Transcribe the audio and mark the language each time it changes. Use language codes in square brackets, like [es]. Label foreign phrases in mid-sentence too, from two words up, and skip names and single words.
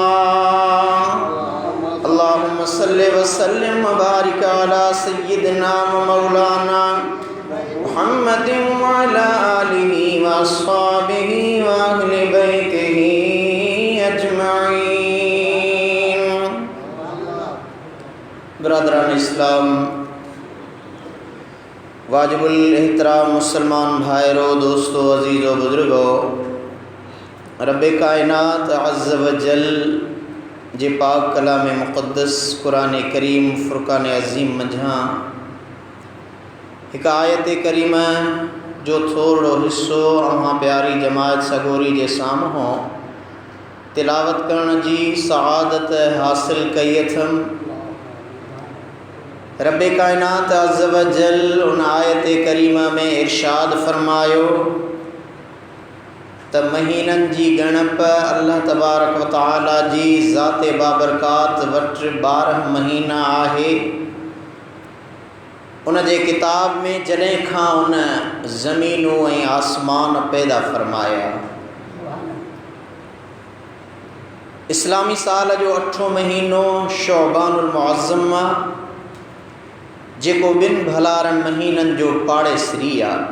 [ar] اللهم صل وسلم وبارك على سيدنا ومولانا محمد وعلى آله وأصحابه وأهل بيته أجمعين. [ur] برادران اسلام، واجب الاحترام مسلمان بھائیوں، دوستوں، عزیزوں، بزرگوں، ربِ [sd] कायनात [ar] عز وجل [sd] जे पाक कलाम मुक़द्दस कुरान करीम फ़ुरक़ान अज़ीम मंझां हिक आयत करीम जो थोड़ो हिस्सो अव्हां प्यारी जमात सगोरी जे साम्हूं तिलावत करण जी सआदत हासिल कई अथम। रब्बे कायनात [ar] عز وجل [sd] उन आयत करीम में इरशाद फरमायो त महीनन जी गणप [ar] الله تبارك وتعالى [sd] जी ज़ाते बाबरकात वट 12 महीना आहे। उन जे किताब में जॾहिं खां उन ज़मीनूं ऐं आसमान पैदा फरमाया, इस्लामी साल जो 8हों महीनो शौबानुल मुअज़्ज़म जेको 2 भलारन महीनन जो पाड़ेसरी आहे।